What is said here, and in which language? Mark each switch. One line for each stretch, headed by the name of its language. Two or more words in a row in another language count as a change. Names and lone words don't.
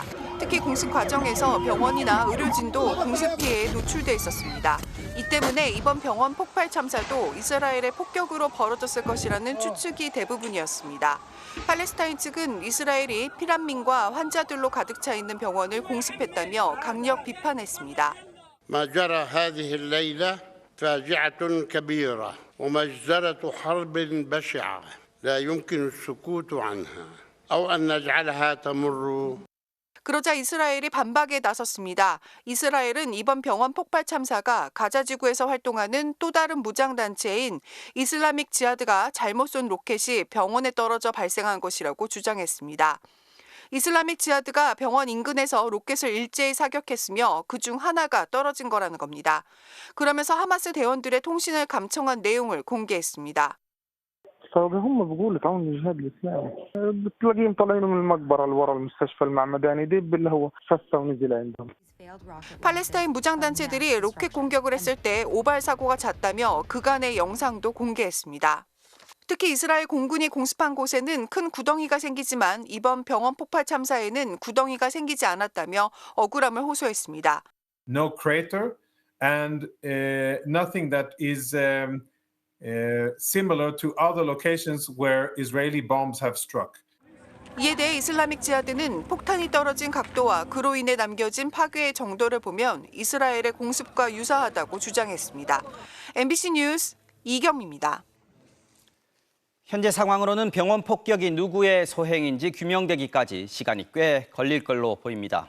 Korean: 특히 공습 과정에서 병원이나 의료진도 공습 피해에 노출돼 있었습니다. 이 때문에 이번 병원 폭발 참사도 이스라엘의 폭격으로 벌어졌을 것이라는 추측이 대부분이었습니다. 팔레스타인 측은 이스라엘이 피난민과 환자들로 가득 차 있는 병원을 공습했다며 강력 비판했습니다.
Arabic: ما جرى هذه الليلة فاجعة كبيرة ومجزرة حرب بشعة لا يمكن السكوت عنها أو أن نجعلها تمر.
Korean: 그러자 이스라엘이 반박에 나섰습니다. 이스라엘은 이번 병원 폭발 참사가 가자지구에서 활동하는 또 다른 무장단체인 이슬라믹 지하드가 잘못 쏜 로켓이 병원에 떨어져 발생한 것이라고 주장했습니다. 이슬라믹 지하드가 병원 인근에서 로켓을 일제히 사격했으며 그중 하나가 떨어진 거라는 겁니다. 그러면서 하마스 대원들의 통신을 감청한 내용을 공개했습니다.
Arabic: هم بيقولوا تعاون الجهاد الاسلامي بتلاقيهم طالعين من المقبره اللي ورا المستشفى المعمداني دب اللي هو فسه ونزل عندهم.
Korean: 팔레스타인 무장단체들이 로켓 공격을 했을 때 오발 사고가 잦다며 그간의 영상도 공개했습니다. 특히 이스라엘 공군이 공습한 곳에는 큰 구덩이가 생기지만 이번 병원 폭발 참사에는 구덩이가 생기지 않았다며 억울함을 호소했습니다.
English: No crater and nothing that is similar to other locations where Israeli bombs have struck.
Korean: 이에 대해 이슬라믹 지하드는 폭탄이 떨어진 각도와 그로 인해 남겨진 파괴의 정도를 보면 이스라엘의 공습과 유사하다고 주장했습니다. MBC 뉴스 이경미입니다. 현재 상황으로는 병원 폭격이 누구의 소행인지 규명되기까지 시간이 꽤 걸릴 걸로 보입니다.